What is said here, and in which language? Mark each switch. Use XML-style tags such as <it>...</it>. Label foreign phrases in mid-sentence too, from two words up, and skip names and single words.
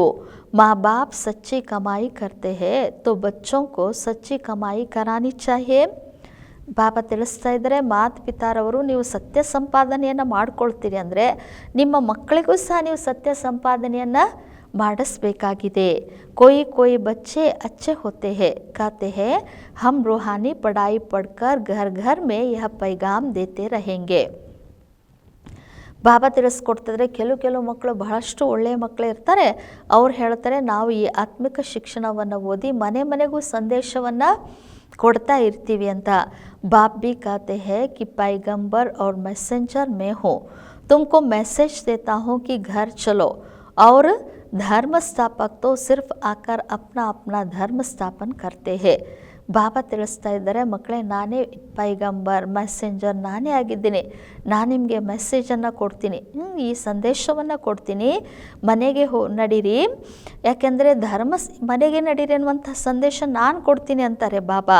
<hi>मा बाप सच्ची कमाई करते हैं तो बच्चों को सच्ची कमाई करानी चाहिए.</hi> <kn>ಬಾಬಾ ತಿಳಿಸ್ತಾ ಇದ್ದಾರೆ, ಮಾತಪಿತಾರವರು ನೀವು ಸತ್ಯ ಸಂಪಾದನೆಯನ್ನು ಮಾಡ್ಕೊಳ್ತೀರಿ ಅಂದರೆ ನಿಮ್ಮ ಮಕ್ಕಳಿಗೂ ಸಹ ನೀವು ಸತ್ಯ ಸಂಪಾದನೆಯನ್ನು ಮಾಡಿಸ್ಬೇಕಾಗಿದೆ.</kn> <hi>कोई बच्चे अच्छे होते हैं, कहते हैं हम रूहानी पढ़ाई पढ़कर घर घर में यह पैगाम देते रहेंगे.</hi> <kn>ಬಾಬಾ ತಿಳಿಸ್ಕೊಡ್ತಿದ್ರೆ ಕೆಲವು ಮಕ್ಕಳು ಬಹಳಷ್ಟು ಒಳ್ಳೆಯ ಮಕ್ಕಳು ಇರ್ತಾರೆ, ಅವ್ರು ಹೇಳ್ತಾರೆ ನಾವು ಈ ಆತ್ಮಿಕ ಶಿಕ್ಷಣವನ್ನು ಓದಿ ಮನೆ ಮನೆಗೂ ಸಂದೇಶವನ್ನು ಕೊಡ್ತಾ ಇರ್ತೀವಿ ಅಂತ.</kn> <hi>बाप भी कहते हैं कि पैगंबर और मैसेंजर मैं हूँ, तुमको मैसेज देता हूँ कि घर चलो. और धर्म स्थापक तो सिर्फ आकर अपना अपना धर्म स्थापन करते हैं.</hi> <kn>ಬಾಬಾ ತಿಳಿಸ್ತಾ ಇದ್ದಾರೆ, ಮಕ್ಕಳೇ ನಾನೇ ಪೈಗಂಬರ್ ಮೆಸೆಂಜರ್ ನಾನೇ ಆಗಿದ್ದೀನಿ. ನಾನು ನಿಮಗೆ ಮೆಸೇಜನ್ನು ಕೊಡ್ತೀನಿ, ಈ ಸಂದೇಶವನ್ನು ಕೊಡ್ತೀನಿ, ಮನೆಗೆ ನಡೀರಿ. ಯಾಕೆಂದರೆ ಮನೆಗೆ ನಡೀರಿ ಅನ್ನುವಂಥ ಸಂದೇಶ ನಾನು ಕೊಡ್ತೀನಿ ಅಂತಾರೆ ಬಾಬಾ.</kn>